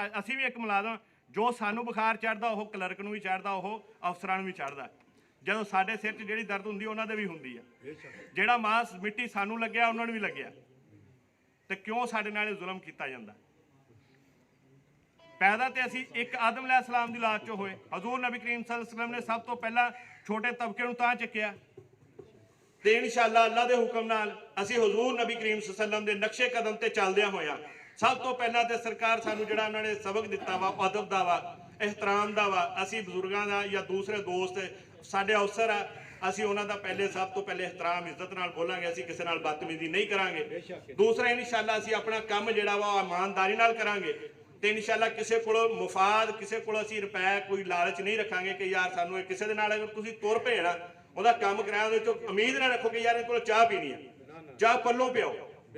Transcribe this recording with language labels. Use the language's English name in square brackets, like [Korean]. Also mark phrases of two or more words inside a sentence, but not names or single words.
[Punjabi] ਅਸੀਂ ਵੀ ਇੱਕ ਮੁਲਾਜ਼ਮ, ਜੋ ਸਾਨੂੰ ਬੁਖਾਰ ਚੜਦਾ ਉਹ ਕਲਰਕ ਨੂੰ ਵੀ ਚੜਦਾ, ਉਹ ਅਫਸਰਾਂ ਨੂੰ ਵੀ ਚੜਦਾ। ਜਦੋਂ ਸਾਡੇ ਸਿਰ 'ਚ ਜਿਹੜੀ ਦਰਦ ਹੁੰਦੀ ਉਹਨਾਂ ਦੇ ਵੀ ਹੁੰਦੀ ਆ। ਜਿਹੜਾ ਮਾਸ ਮਿੱਟੀ ਸਾਨੂੰ ਲੱਗਿਆ ਉਹਨਾਂ ਨੂੰ ਵੀ ਲੱਗਿਆ, ਤੇ ਕਿਉਂ ਸਾਡੇ ਨਾਲ ਜ਼ੁਲਮ ਕੀਤਾ ਜਾਂਦਾ? ਪੈਦਾ ਤੇ ਅਸੀਂ ਇੱਕ ਆਦਮ अलैहिस्सलाम ਦੀ ਲਾਸ਼ 'ਚੋਂ ਹੋਏ। ਹਜ਼ੂਰ ਨਬੀ ਕਰੀਮ [Arabic] صلى الله عليه وسلم [Punjabi] ਨੇ ਸਭ ਤੋਂ ਪਹਿਲਾਂ ਛੋਟੇ ਤਬਕੇ ਨੂੰ ਤਾਂ ਚੱਕਿਆ, ਤੇ ਇਨਸ਼ਾਅੱਲਾ ਅੱਲਾ ਦੇ ਹੁਕਮ ਨਾਲ ਅਸੀਂ ਹਜ਼ੂਰ ਨਬੀ ਕਰੀਮ [Arabic] صلى الله عليه وسلم [Punjabi] ਦੇ ਨਕਸ਼ੇ ਕਦਮ ਤੇ ਚੱਲਦਿਆਂ ਹੋਇਆ ਸਭ ਤੋਂ ਪਹਿਲਾਂ ਤੇ ਸਰਕਾਰ ਸਾਨੂੰ ਜਿਹੜਾ ਉਹਨਾਂ ਨੇ ਸਬਕ ਦਿੱਤਾ ਵਾ, ਅਦਬ ਦਾ ਵਾ, ਇਹਤਰਾਮ ਦਾ ਵਾ। ਅਸੀਂ ਬਜ਼ੁਰਗਾਂ ਦਾ ਜਾਂ ਦੂਸਰੇ ਦੋਸਤ ਸਾਡੇ ਅਫਸਰ ਆ, ਅਸੀਂ ਉਹਨਾਂ ਦਾ ਸਭ ਤੋਂ ਪਹਿਲੇ ਇਹਤਰਾਮ ਇੱਜ਼ਤ ਨਾਲ ਬੋਲਾਂਗੇ। ਅਸੀਂ ਕਿਸੇ ਨਾਲ ਬਦਤਮੀਜ਼ੀ ਨਹੀਂ ਕਰਾਂਗੇ। ਦੂਸਰਾ ਇਨਸ਼ਾਅੱਲਾ ਅਸੀਂ ਆਪਣਾ ਕੰਮ ਜਿਹੜਾ ਵਾ ਉਹ ਇਮਾਨਦਾਰੀ ਨਾਲ ਕਰਾਂਗੇ, ਤੇ ਇਨਸ਼ਾਅੱਲਾ ਕਿਸੇ ਕੋਲੋਂ ਮੁਫਾਦ, ਕਿਸੇ ਕੋਲੋਂ ਅਸੀਂ ਰੁਪਏ ਕੋਈ ਲਾਲਚ ਨਹੀਂ ਰੱਖਾਂਗੇ ਕਿ ਯਾਰ ਸਾਨੂੰ ਕਿਸੇ ਦੇ ਨਾਲ ਅਗਰ ਤੁਸੀਂ ਤੁਰ ਪਏ ਨਾ ਉਹਦਾ ਕੰਮ ਕਰਾਇਆ, ਉਹਦੇ ਚੋਂ ਉਮੀਦ ਨਾ ਰੱਖੋ ਕਿ ਯਾਰ ਇਹ ਕੋਲ ਚਾਹ ਪੀਣੀ ਹੈ, ਚਾਹ ਪੱਲੋਂ ਪਿਓ।